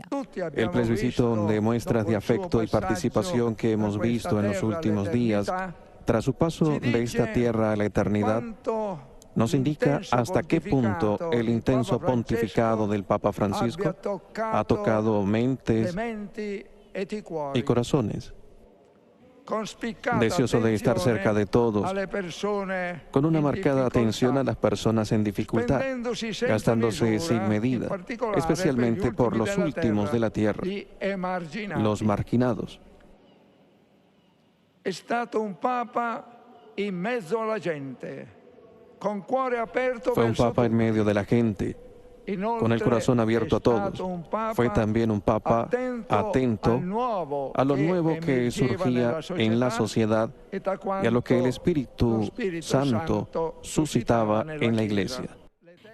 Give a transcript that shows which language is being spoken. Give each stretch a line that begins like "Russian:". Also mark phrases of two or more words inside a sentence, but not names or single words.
Spanish: El plebiscito de muestras de afecto y participación que hemos visto en los últimos días, tras su paso de esta tierra a la eternidad, nos indica hasta qué punto el intenso pontificado del Papa Francisco ha tocado mentes y corazones. Deseoso de estar cerca de todos, con una marcada atención a las personas en dificultad, gastándose sin medida, especialmente por los últimos de la tierra, los marginados.
Italian: È stato un Papa in mezzo alla gente.
Spanish: Fue un papa en medio de la gente, con el corazón abierto a todos. Fue también un papa atento a lo nuevo que surgía en la sociedad y a lo que el Espíritu Santo suscitaba en la Iglesia.